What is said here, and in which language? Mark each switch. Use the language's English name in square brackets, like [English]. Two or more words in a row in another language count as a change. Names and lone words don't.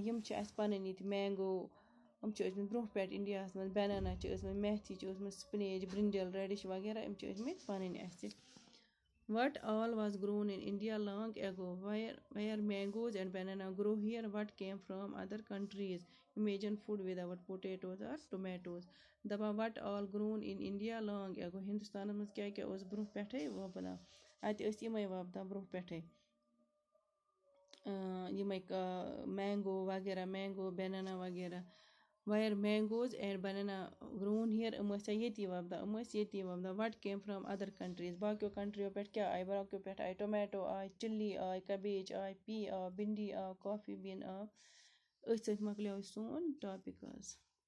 [Kashmiri] یِم چھِ اَسہِ پَنٕنۍ ییٚتہِ مینگو یِم چھِ ٲسۍمٕتۍ برونٛہہ پٮ۪ٹھ اِنڈیاہَس منٛز بٮ۪نَنا چھِ ٲسۍمٕتۍ میتھی چھِ ٲسۍمٕتۍ سپِنیج برٛنجَل ریڈِش وغیرہ یِم چھِ ٲسۍمٕتۍ پَنٕنۍ اَسہِ [English] what all was grown in India long ago where mangoes and banana grow here what came from other countries imagine food without potatoes or tomatoes [Kashmiri] دَپان [English] what all grown in India long ago [Kashmiri] ہِندُستانَس منٛز کیٛاہ کیٛاہ اوس برونٛہہ پٮ۪ٹھَے وۄپدان اَتہِ ٲسۍ یِمَے وۄپدان برونٛہہ پٮ۪ٹھَے یِمَے مینگو وغیرہ مینگو بٮ۪نَنا وغیرہ [English] where mangoes and banana grown here [Kashmiri] یِم ٲسۍ ییٚتی وۄپدان یِم ٲسۍ ییٚتی وۄپدان [English] what came from other countries [Kashmiri] باقیو کَنٹرٛیو پٮ۪ٹھ کیٛاہ آے باقیو پٮ۪ٹھ آے ٹومیٹو آے چِلی آے کَبیج آے پی آو بِنٛڈی آو کافی بیٖن آو أتھۍ سۭتۍ مۄکلیو سون ٹاپِک آز